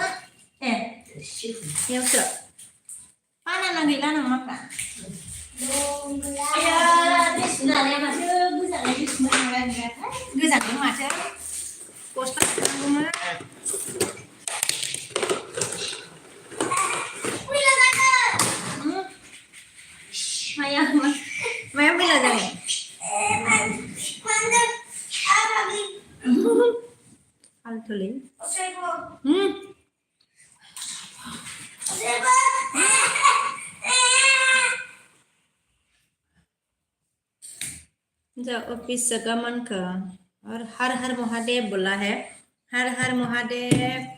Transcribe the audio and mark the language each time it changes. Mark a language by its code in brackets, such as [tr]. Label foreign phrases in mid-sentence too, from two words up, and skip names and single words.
[brx] बेयावसो बानाना गैला नामा माखा सुनानै माथो गोजाननिफ्राय सुनो थांलाय गोजानजों माथो गस्ला सुनांगौमोन माया बेला जागोन फालतुलै जा [hi] ऑफिस गमन का और हर हर महादेव बोला है हर हर महादेव